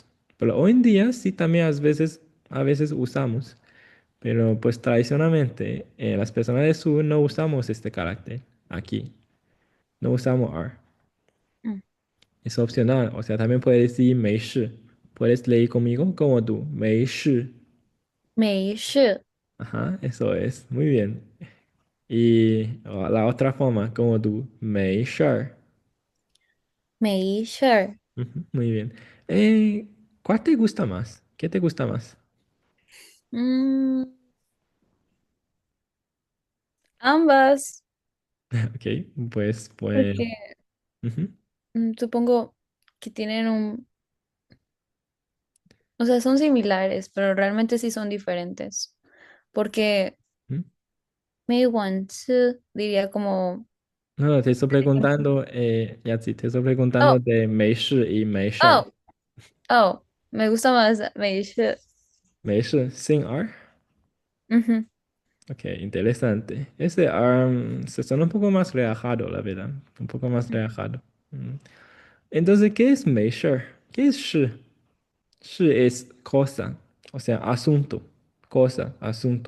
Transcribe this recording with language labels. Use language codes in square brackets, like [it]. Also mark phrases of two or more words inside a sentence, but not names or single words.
[es] Pero hoy en día sí también a veces usamos. Pero pues tradicionalmente, las personas del sur no usamos este carácter aquí. No usamos R. 嗯， Es opcional. O sea, también puedes decir [zh] 没事. [es] Puedes leer conmigo como tú. [zh] 没事. 没事， [es] Ajá, eso es. Muy bien. Y la otra forma, como tú. [zh] 没事儿. 没事儿， [es] Ujú, muy bien. Eh, ¿Cuál te gusta más? ¿Qué te gusta más? 嗯，ambas， Ok, pues, porque ujú, supongo que tienen un, o sea, son similares, pero realmente sí son diferentes, porque ujú. [zh] 没晚吃 [es] diría como, No, no, te estoy preguntando, ya sí, te estoy preguntando oh, de [zh] 没事 [es] y [zh] 没事儿. [es] oh, oh, me gusta más [zh] 没事，没事, [es] sin R. ujú, Ok, interesante. Ese se suena un poco más relajado, la verdad. Un poco más relajado. Mm. Entonces, ¿qué es [zh] 没事儿? [es] ¿Qué es 事? shi es cosa, o sea, asunto, cosa, asunto.